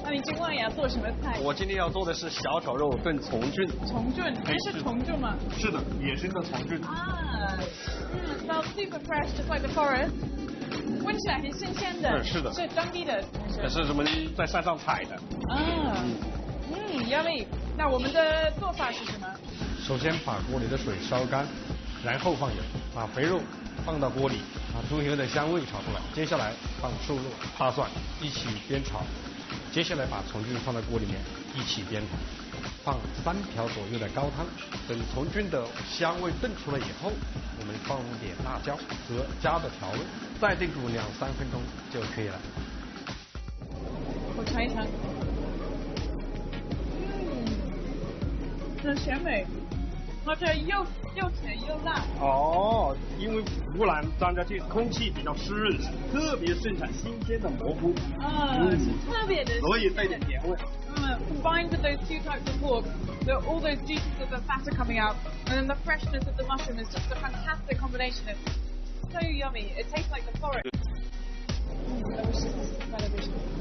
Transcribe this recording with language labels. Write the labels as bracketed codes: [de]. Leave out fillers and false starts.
[zh] 那你今晚也要做什么菜？我今天要做的是小炒肉炖虫菌。虫菌，这是虫菌吗？是的，野生的虫菌。 [en] 啊，smells super fresh, just like the forest. [zh] 闻起来很新鲜的。是的。是当地的。是我们在山上采的。啊，yummy。那我们的做法是什么？首先把锅里的水烧干，然后放油，把肥肉放到锅里，把猪油的香味炒出来。接下来放瘦肉、大蒜一起煸炒。接下来把虫菌放到锅里面一起煸炒，放3瓢左右的高汤。等虫菌的香味炖出来以后，我们放入点辣椒和加的调味，再炖煮2-3分钟就可以了。我尝一尝。很鲜美。而且又甜又辣。哦，因为湖南张家界空气比较湿润，特别盛产新鲜的蘑菇。是特别的。所以带点甜味。 [en] Combined with those 2 types of pork, all those juices of the fat are coming out, and then the freshness of the mushroom is just a fantastic combination. It's so yummy. It tastes like the forest. Delicious television.